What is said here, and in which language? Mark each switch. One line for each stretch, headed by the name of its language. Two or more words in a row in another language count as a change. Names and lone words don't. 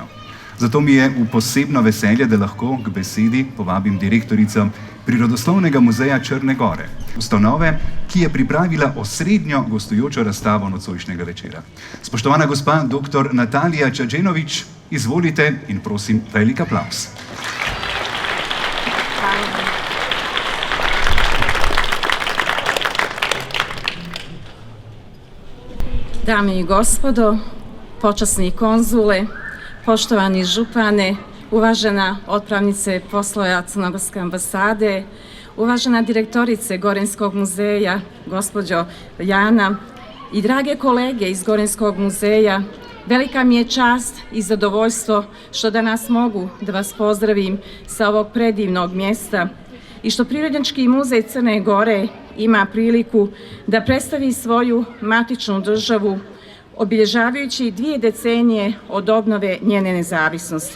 Slovenian: Zato mi je v posebno veselje, da lahko k besedi povabim direktorico Prirodoslovnega muzeja Črne Gore, ustanove, ki je pripravila osrednjo gostujočo razstavo nocojšnjega večera. Spoštovana gospa dr. Natalija Čadženović, izvolite in prosim velik aplavz.
Serbian: Dame i gospodo, počasni konzule, poštovani župane, uvažena otpravnice poslova Crnogorske ambasade, uvažena direktorice Gorenjskog muzeja, gospođo Jana i drage kolege iz Gorenjskog muzeja, velika mi je čast i zadovoljstvo što danas mogu da vas pozdravim sa ovog predivnog mjesta i što Prirodnjački muzej Crne Gore ima priliku da predstavi svoju matičnu državu obilježavajući 2 decenije od obnove njene nezavisnosti.